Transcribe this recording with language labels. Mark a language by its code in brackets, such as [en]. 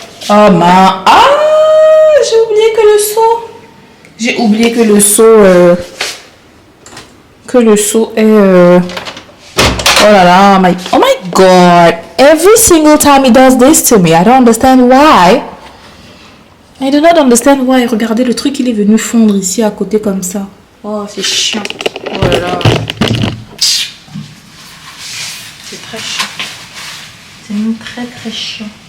[fr] Oh man, j'ai oublié que le seau. J'ai oublié que le seau est oh là là, [en] oh my god. Every single time he does this to me, I don't understand why. I do not understand why. [fr] Regardez, le truc, il est venu fondre ici à côté comme ça. Oh, c'est chiant. Oh là là. C'est très chiant. C'est même très très chiant.